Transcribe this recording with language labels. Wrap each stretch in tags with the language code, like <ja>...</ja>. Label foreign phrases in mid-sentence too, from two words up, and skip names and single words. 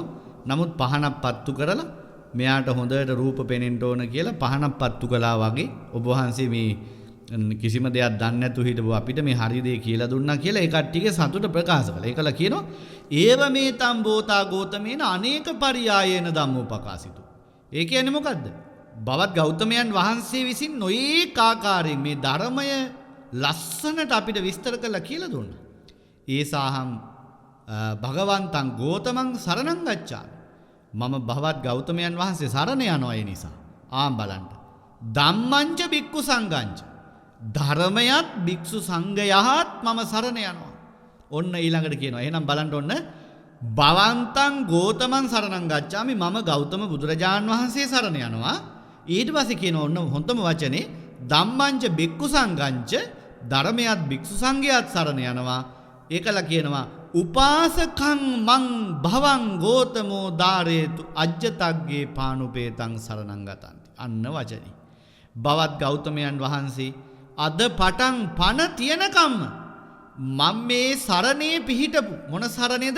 <si>නමුත් පහනක් පත්තු කරලා මෙයාට හොඳට රූප පෙනෙන්න ඕන කියලා පහනක් පත්තු කළා වගේ ඔබ වහන්සේ මේ කිසිම දෙයක් දන්නේ නැතුව හිටපුව අපිට මේ හරි දේ කියලා දුන්නා කියලා ඒ කට්ටියගේ සතුට ප්‍රකාශ කළා. ඒකලා කියනවා</si> <pi>ඒව මේ තම් බෝතා ගෝතමේන අනේක පරියායේන ධම්මෝපකාසිතු.</pi> <si>ඒ කියන්නේ මොකද්ද? බවත් ගෞතමයන් වහන්සේ විසින් නොඒක ආකාරයෙන් මේ ධර්මය ලස්සනට අපිට විස්තර කරලා කියලා දුන්නා.</si> <pi>ඒසාහං භගවන්තං ගෝතමං සරණං ගච්ඡාමි.</pi> <si>මම භවත් ගෞතමයන් වහන්සේ සරණ යනවා ඒ නිසා. බලන්න.</si> <pi>ධම්මංච බික්කු සංඝංච.</pi> <si>ධර්මයත් භික්ෂු සංඝයාත් මම සරණ යනවා. ඔන්න ඊළඟට කියනවා. එහෙනම් බලන්න ඔන්න</si> <pi>භවන්තං ගෝතමං සරණං ගච්ඡාමි.</pi> <si>මම ගෞතම බුදුරජාන් වහන්සේ සරණ යනවා. ඊට පස්සේ කියනවා ඔන්න හොඳම වචනේ</si> <pi>ධම්මංච බික්කු සංඝංච.</pi> <si>ධර්මයත් භික්ෂු සංඝයාත් සරණ යනවා. ඒකලා කියනවා</si> <pi>උපාසකං මං භවං ගෝතමෝ ධාරේතු අජ්ජතග්ගේ පානුපේතං සරණං ගතන්ති.</pi> <si>අන්න වචනේ. බවත් ගෞතමයන් වහන්සේ අද පටන් පණ තියනකම්ම මම මේ සරණේ පිහිටපු මොන සරණේද?</si>